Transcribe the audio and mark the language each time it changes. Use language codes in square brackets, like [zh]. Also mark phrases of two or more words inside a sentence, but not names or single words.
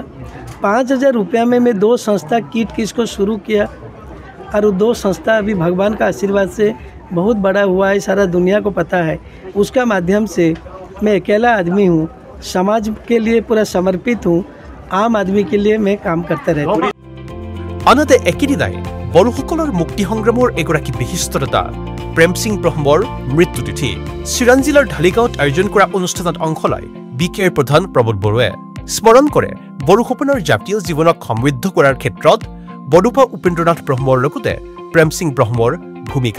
[hi] 5000 रुपया में मैं 2 संस्था किट किस को शुरू किया और 2 संस्था अभी भगवान का आशीर्वाद से बहुत बड़ा हुआ है, सारा दुनिया को पता है। उसका माध्यम से मैं अकेला आदमी हूँ, समाज के लिए पूरा समर्पित हूँ आम आदमी के लिए मैं काम करता रहता हूँ। [as] আনহাতে একেদিনাই বড়োসকলৰ মুক্তি সংগ্ৰামৰ এগৰাকী বিশিষ্ট নেতা প্ৰেম সিং ব্ৰহ্মৰ মৃত্যু তিথি চিৰাং জিলাৰ ঢালিগাঁৱত আয়োজন কৰা অনুষ্ঠানত অংশ লয় বিকেৰ প্ৰধান প্ৰমোদ বড়োৱে স্মৰণ কৰে বড়োসকলৰ জাতীয় জীৱনক সমৃদ্ধ কৰাৰ ক্ষেত্ৰত বড়োপা উপেন্দ্ৰনাথ ব্ৰহ্মৰ লগতে প্ৰেম সিং ব্ৰহ্মৰ ভূমিকা।